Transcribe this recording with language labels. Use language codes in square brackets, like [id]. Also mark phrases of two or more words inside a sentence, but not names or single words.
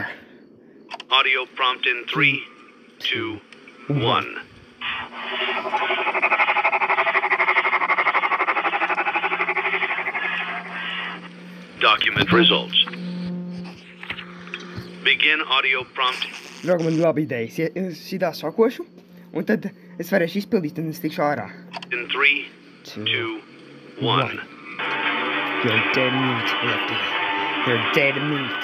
[en] Audio prompt in 3, 2, 1. Document results. Begin audio prompt. [lv] Draugi, man labi idejas. Šitā sakošu, un tad es varēšu izpildīt, un es tikšu ārā. [en] In 3, 2, 1. You're dead meat, Lefty. You're dead meat.